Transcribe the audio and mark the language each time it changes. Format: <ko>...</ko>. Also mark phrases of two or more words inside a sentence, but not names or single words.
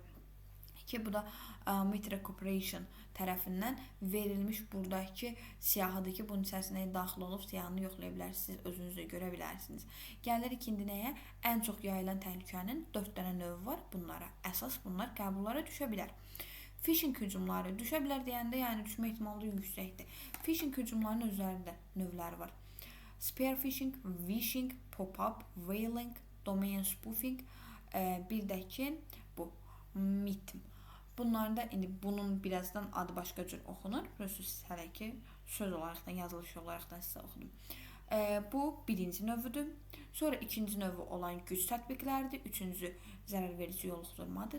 <az>Ki, bu da Metra Corporation tərəfindən verilmiş buradakı siyahıdır ki, bunun içərisinə daxil olub siyahını yoxlaya bilərsiniz, özünüzdə görə bilərsiniz. Gəlirik indi nəyə? Ən çox yayılan təhlükənin 4 dənə növü var bunlara. Əsas bunlar qəbullara düşə bilər. Phishing hücumları düşə bilər deyəndə, yəni düşmə ehtimalı yüksəkdir. Phishing hücumlarının özlərində növləri var.</az> <en>Spear phishing, vishing, pop-up, whaling, domain spoofing,</en> <az>bir də ki, bu MITM. Bunlarda indi bunun birazdan adı başqa cür oxunur. Proses hələ ki söz olaraqdan, yazılış olaraqdan sizə oxudum. Bu birinci növüdür. Sonra ikinci növü olan güc tətbiqləridir. Üçüncü zərərverici yoluxdurmadır.</az>